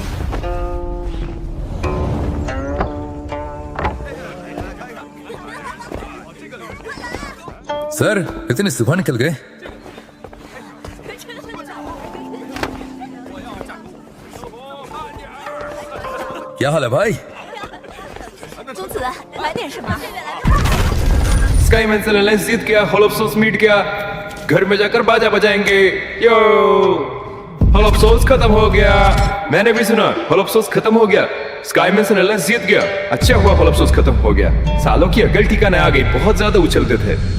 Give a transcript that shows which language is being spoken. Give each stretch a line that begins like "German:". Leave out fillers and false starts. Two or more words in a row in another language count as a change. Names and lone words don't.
Hindi: सर, इतनी सुबह निकल गए? क्या हाल है भाई?
Chinese: 公子，买点什么？
Hindi: स्काईमेंसन अलायंस जीत गया। होलोप्सोस मीट गया। घर में जाकर बाजा बजाएंगे। यो, होलोप्सोस खत्म हो गया। मैंने भी सुना होलोप्सोस खत्म हो गया। स्काईमेंसन अलायंस जीत गया। अच्छा हुआ होलोप्सोस खत्म हो गया। सालों की अकल ठिकाने आ गई। बहुत ज्यादा उछलते थे।